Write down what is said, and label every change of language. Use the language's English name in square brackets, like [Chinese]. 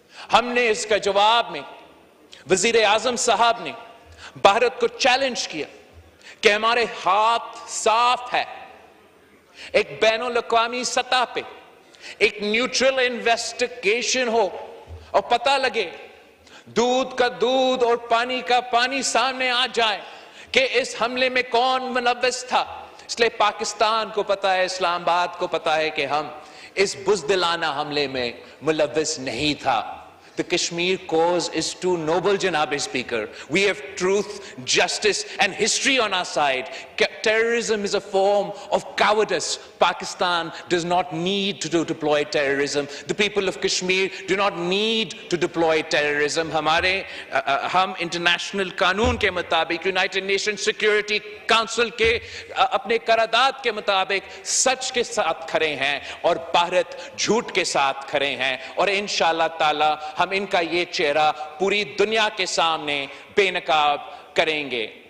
[Hindi] हमने इसका जवाब में वजीर आजम साहब ने भारत को चैलेंज किया कि हमारे हाथ साफ है, एक बैनुल-अक़वामी सतह पे एक न्यूट्रल इन्वेस्टिगेशन हो और पता लगे, दूध का दूध और पानी का पानी सामने आ जाए कि इस हमले में कौन मुलव्वस था। इसलिए पाकिस्तान को पता है, इस्लामाबाद को पता है कि हम इस बुज़दिलाना हमले में मुलव्वस नहीं था। [English] The Kashmir cause is too noble, Janab Speaker. We have truth, justice and history on our side. Terrorism is a form of cowardice. Pakistan does not need to deploy terrorism. The people of Kashmir do not need to deploy terrorism. [Hindi] हम international कानून के मुताबिक, United nation security council के अपने करारदाद के मुताबिक सच के साथ खड़े हैं और भारत झूठ के साथ खड़े हैं, और इंशाअल्लाह ताला हम इनका ये चेहरा पूरी दुनिया के सामने बेनकाब करेंगे।